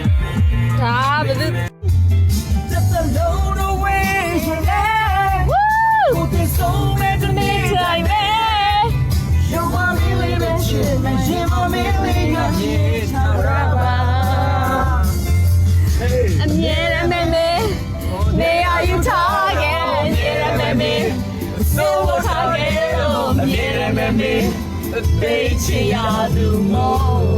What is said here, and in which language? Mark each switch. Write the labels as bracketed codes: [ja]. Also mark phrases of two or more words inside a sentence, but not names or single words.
[my] ဒါဘယ်သူ [en] Just alone away from there. Who did so many things like that? You want me living shit, man. You want me living your shit. Forever. [my] အမြဲတမ်းမဲမဲနေရာယူထားခဲ့အမြဲတမ်းမဲမဲဆိုးထားခဲ့လို့အမြဲတမ်းမဲမဲပေးချင်ရသူမော